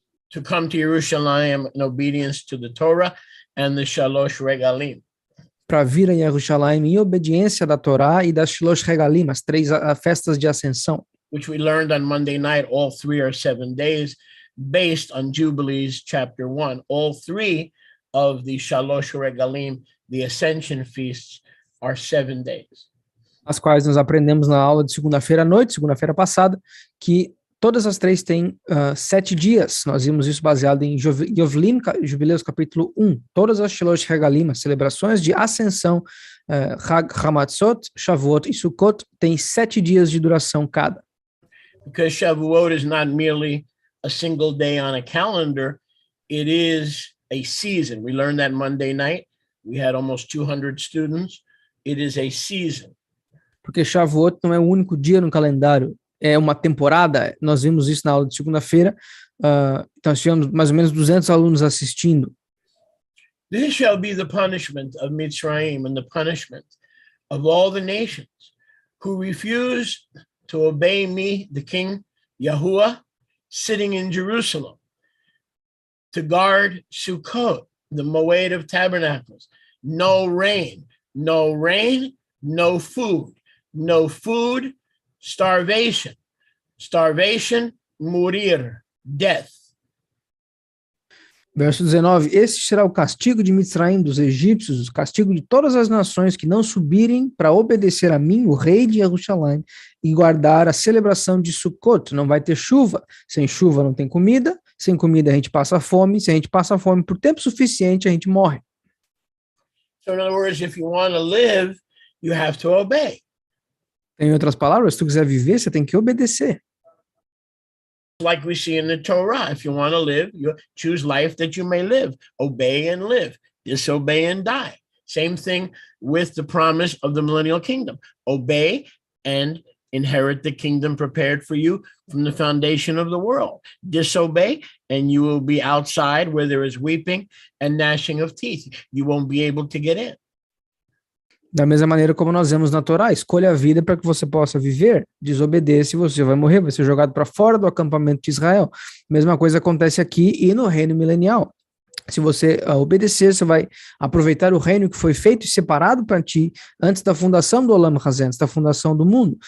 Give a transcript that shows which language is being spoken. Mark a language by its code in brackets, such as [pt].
[en] To come to Jerusalem in obedience to the Torah and the Shalosh Regalim. [pt] para vir a Jerusalém em obediência da Torá e das Shilosh Regalim, as 3 festas de ascensão, [en] Which we learned on Monday night, all 3 are 7 days, based on Jubilees chapter 1. All 3 of the Shalosh Regalim, the Ascension feasts, are 7 days. [pt] as quais nós aprendemos na aula de segunda-feira à noite, segunda-feira passada, que todas as 3 têm 7 dias. Nós vimos isso baseado em Yovlim, Jubileus capítulo 1. Todas as Shilosh Regalim, as celebrações de ascensão, Chag Hamatzot, Shavuot e Sukkot, têm 7 dias de duração cada. [en] Because Shavuot is not merely a single day on a calendar, it is a season. We learned that Monday night. We had almost 200 students. It is a season. [pt] Porque Shavuot não é o único dia no calendário, é uma temporada. Nós vimos isso na aula de segunda-feira. Nós tivemos mais ou menos 200 alunos assistindo. [en] This shall be the punishment of Mitzrayim and the punishment of all the nations who refuse to obey me, the King Yahuwah, sitting in Jerusalem, to guard Sukkot, the Moed of Tabernacles. No rain, no rain, no food. No food, starvation. Starvation, morir, death. [pt] Verso 19, este será o castigo de Mitzraim, dos egípcios, o castigo de todas as nações que não subirem para obedecer a mim, o rei de Jerusalém, e guardar a celebração de Sukkot. Não vai ter chuva, sem chuva não tem comida, sem comida a gente passa fome, se a gente passa fome por tempo suficiente, a gente morre. [en] So in other words, if you want to live, you have to obey. [pt] Em outras palavras, se tu quiser viver, você tem que obedecer. [en] Like we see in the Torah, if you want to live, you choose life that you may live. Obey and live. Disobey and die. Same thing with the promise of the millennial kingdom. Obey and inherit the kingdom prepared for you from the foundation of the world. Disobey, and you will be outside where there is weeping and gnashing of teeth. You won't be able to get in. [pt] Da mesma maneira como nós vemos na Torá, escolha a vida para que você possa viver, desobedeça e você vai morrer, vai ser jogado para fora do acampamento de Israel. Mesma coisa acontece aqui e no reino milenial. Se você obedecer, você vai aproveitar o reino que foi feito e separado para ti antes da fundação do Olam Hazé, antes da fundação do mundo.